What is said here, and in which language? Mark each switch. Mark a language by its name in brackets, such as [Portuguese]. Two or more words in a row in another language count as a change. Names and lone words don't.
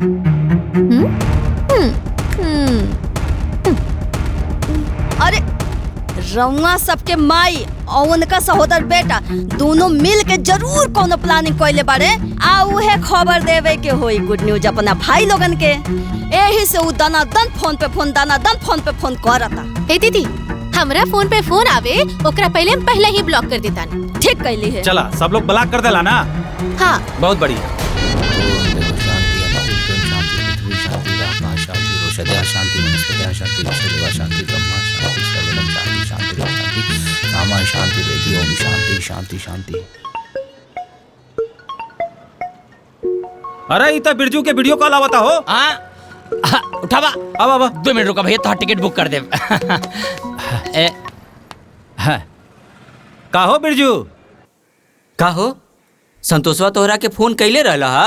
[Bhojpuri] अरे रउआ सबके माई और उनका सहोदर बेटा दोनों मिल के जरूर कोनो प्लानिंग कइले बारे, आ उहे खबर देवे के होई [English] good news [Bhojpuri] अपना भाई लोगन के। एही से उ दनादन फोन पे फोन करता। ए दीदी, हमरा फोन पे फोन आवे ओकरा पहले ही ब्लॉक कर देता। ठीक कैली है। चला सब लोग ब्लॉक कर देला ना। हाँ बहुत बढ़िया। [Sanskrit] शांति वनस्पति शांति विश्वदेवा शांति ब्रह्मा शांति सर्वलम शांति शांति शांति रामा शांति रेडी ओम शांति शांति शांति। [Bhojpuri] अरे इतना बिरजू के वीडियो कॉल आवता हो। उठावा। अब 2 मिनट रुका भैया, तो टिकट बुक कर दे। का हो बिरजू? का हो संतोषवा तोहरा के फोन कैले रहला हा?